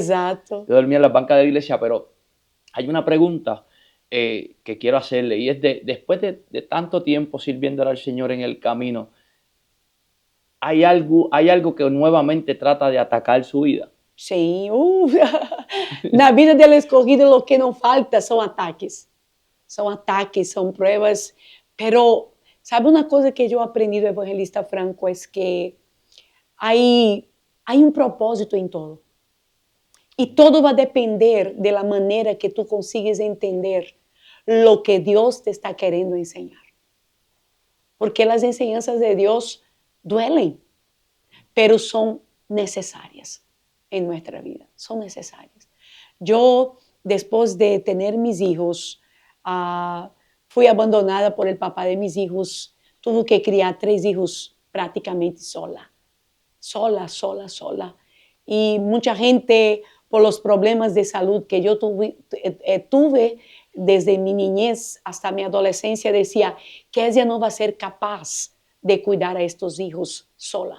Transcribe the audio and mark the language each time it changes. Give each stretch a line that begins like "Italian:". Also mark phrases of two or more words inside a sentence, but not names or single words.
Spanish: Yo dormí en las bancas de la iglesia, pero hay una pregunta que quiero hacerle y es después de tanto tiempo sirviéndole al Señor en el camino, hay algo que nuevamente trata de atacar su vida.
Portuguese: Sim, na vida
Spanish: del escogido lo que
Portuguese: não falta são ataques, são pruebas, pero sabe uma coisa que eu aprendi do evangelista Franco é que há um propósito em todo. E todo vai depender de la maneira que
Spanish: tu consigues entender lo que
Portuguese: Deus te está querendo enseñar.
Spanish: Porque as enseñanzas de Deus duelen, pero
Portuguese: são necessárias
Spanish: en nuestra vida, son necesarias. Yo, después de tener mis hijos, fui abandonada por el papá de mis hijos, tuve que criar 3 hijos prácticamente sola. Y mucha gente, por los problemas de salud que yo tuve desde mi niñez hasta mi adolescencia, decía que ella no va a ser capaz de cuidar a estos hijos sola.